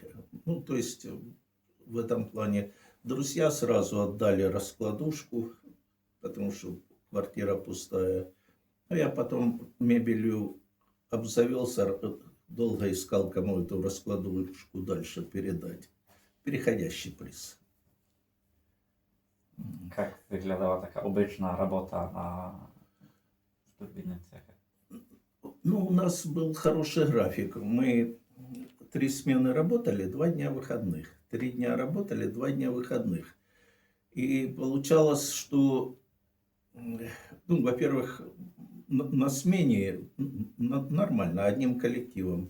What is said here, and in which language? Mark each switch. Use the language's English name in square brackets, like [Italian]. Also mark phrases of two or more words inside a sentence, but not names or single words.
[Russian] Ну, то есть, в этом плане друзья сразу отдали раскладушку, потому что квартира пустая. А я потом мебелью обзавелся, долго искал, кому эту раскладушку дальше передать. Переходящий приз. [Polish] Jak wyglądała taka obyczna robota na turbinnym cechie? [Russian] Ну, у нас был хороший график. Мы 3 смены работали, 2 дня выходных. 3 дня работали, 2 дня выходных. И получалось, что, ну, во-первых, на смене нормально, одним коллективом.